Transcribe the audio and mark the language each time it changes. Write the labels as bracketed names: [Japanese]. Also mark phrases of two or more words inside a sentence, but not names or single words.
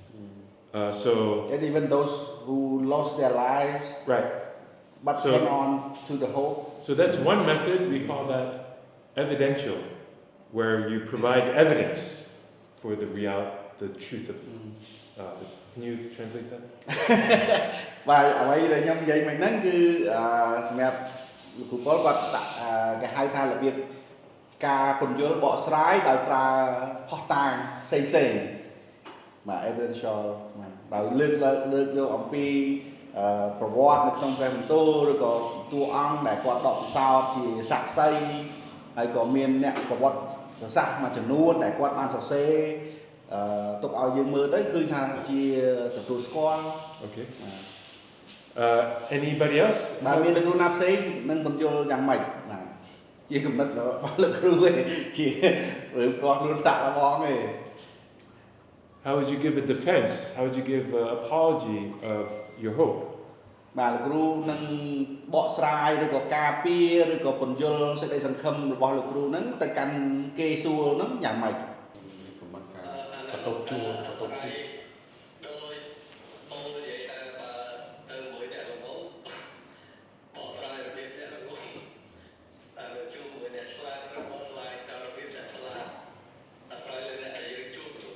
[English] And even those who lost their lives Right. but So- hang on to the hope. So that's one method. We call that evidential, where you provide evidence for the truth of. Can you translate that? [Khmer] បាទអ្វីដែលខ្ញុំនិយាយមិញហ្នឹងគឺសម្រាប់លោកគ្រូប៉ុលគាត់ដាក់គេហៅថារបៀបការព ន្យល់បកស្រាយដោយប្រើផុសតាងផ្សេងៗបាទ evidential ដោយលើកយកអំពីប្រវត្តិនៅក្នុងព្រះបន្ទូលឬក៏តួអង្គដែលគាត់ដកពិសោធន៍ជាសាក្សីហើយក៏មានអ្នកប្រវត្តិសាស្ត្រមួយចំនួនដែលគាត់បានសរសេរទុកឲ្យយើងមើលទៅគឺថាជាទទួលស្គាល់ [English] Okay. Anybody else? [Khmer] បាទមានលោកគ្រូណាផ្សេងនឹងបញ្យល់យ៉ាងម៉េចបាទជាគំនិតរបស់លោកគ្រូឯងជារឿងផ្ទាល់ខ្លួនសាក់របស់ឯង [English] How would you give a defense? How would you give an apology of your hope? [Khmer] បាទលោកគ្រូនឹងបកស្រាយឬក៏ការពារឬក៏បញ្យល់សេចក្តីសង្ឃឹមរបស់លោកគ្រូហ្នឹងទៅកាន់គេសួរហ្នឹងយ៉ាងម៉េច ប្រមាណការបន្ទប់ជួលបន្ទប់ទី ដោយបងនិយាយថាបើទៅមួយអ្នកល្ងងបកស្រាយរបៀបអ្នកល្ងងតែនៅជួបមួយអ្នកឆ្លាតឬបកស្រាយតាមរបៀបអ្នកឆ្លាតអាស្រ័យលើអ្នកដែលយើងជួប